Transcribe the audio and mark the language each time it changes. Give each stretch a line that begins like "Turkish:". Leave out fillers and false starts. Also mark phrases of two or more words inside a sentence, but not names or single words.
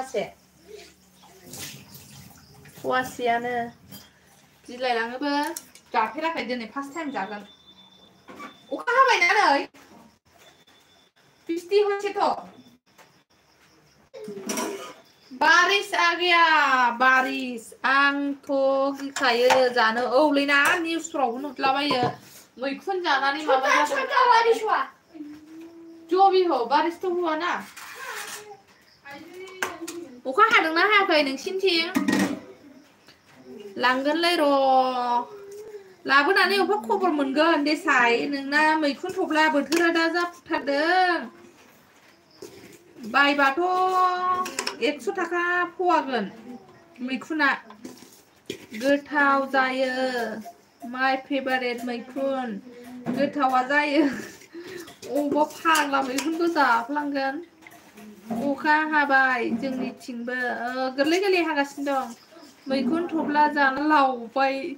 Bodo: फवासेयानो बिलाइ लाङोबो जाफेराखै दिनै
English: first time
Bodo: जागोन अखा हाबायना नै बिस्टि होनोसै तो
Hindi: बारिश आ गया
Bodo: बारिश आंथ' गिखायो जानो औलैना निउसफ्रावबो नुदलाबायो मैखुन जानानै माबा जादों
Hindi: जो भी हो बारिश तो हुआ ना
Bodo: अखा हादोंना हायाखै नोंसिनिथिं लांगोनलै र' लाबोनानै अबा खबर मोनगोन देसाय नोंना मैखुन थब्ला बोथोरा दा जाफुथारदों बायबाथ' 100 थाखा फवागोन मैखुना गोथाव जायो
English: my favourite
Bodo: मैखुन गोथावा जायो अबा फाग्ला मैखुनखौ जाफ्लांगोन अखा हाबाय जोंनिथिंबो गोरलै गोरलै हागासिनो दं मैखुन थब्ला जाना लावबाय